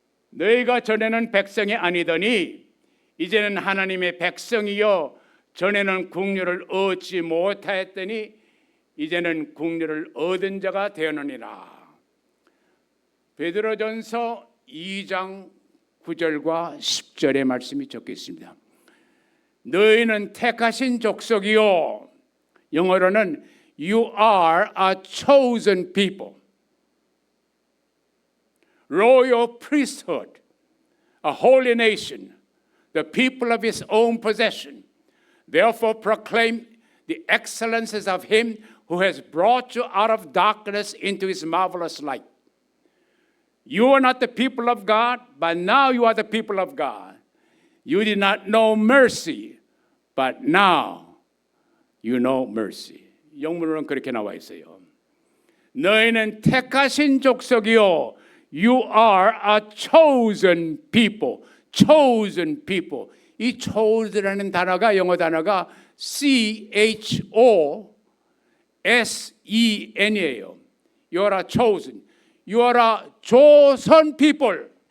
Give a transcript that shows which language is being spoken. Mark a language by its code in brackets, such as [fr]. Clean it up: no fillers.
[ko] 너희가 전에는 백성이 아니더니 이제는 하나님의 백성이요 전에는 국류를 얻지 못하였더니 이제는 국류를 얻은 자가 되었느니라. 베드로전서 2장 9절과 10절의 말씀이 적혀 있습니다. 너희는 택하신 족속이요, 영어로는 [en] You are a chosen people, royal priesthood, a holy nation, the people of his own possession. Therefore proclaim the excellences of him who has brought you out of darkness into his marvelous light. You are not the people of God, but now you are the people of God. You did not know mercy, but now you know mercy. [ko] 영문으로는 그렇게 나와 있어요. 너희는 택하신 족속이요, [en] You are a chosen people. Chosen people. [ko] 이 chosen이라는 단어가, 영어 단어가 CHOSEN이에요. [en] You are a chosen. You are a chosen people.